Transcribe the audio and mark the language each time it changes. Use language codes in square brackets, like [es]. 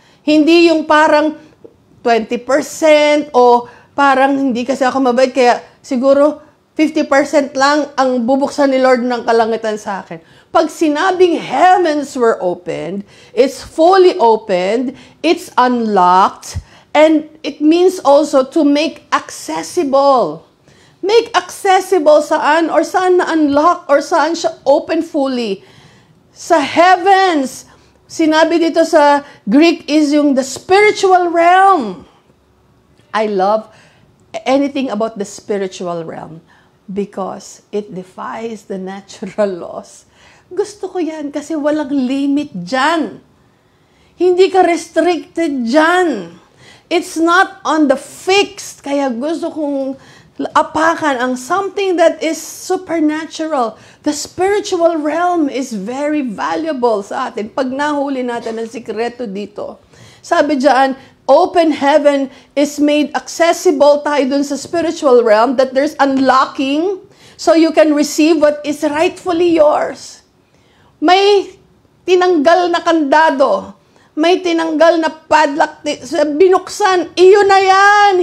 [tl] Hindi yung parang 20% o parang hindi kasi ako mabait, kaya siguro 50% lang ang bubuksan ni Lord ng kalangitan sa akin. Pag sinabing [en] heavens were opened, it's fully opened, it's unlocked, and it means also to make accessible. Make accessible saan? Or [tl] saan na-unlock? [en] Or [tl] saan siya [en] open fully? [tl] Sa heavens. Sinabi dito sa Greek is yung [en] the spiritual realm. I love anything about the spiritual realm because it defies the natural laws. [tl] Gusto ko yan kasi walang limit dyan. Hindi ka restricted dyan. [en] It's not on the fixed. [tl] Kaya gusto kong apakan ang [en] something that is supernatural. The spiritual realm is very valuable [tl] sa atin. Pag nahuli natin ang sikreto dito. [en] Sabi dyan, open heaven is made accessible [tl] tayo dun sa [en] spiritual realm, that there's unlocking so you can receive what is rightfully yours. [tl] May tinanggal na kandado. May tinanggal na padlock, binuksan, iyon na yan.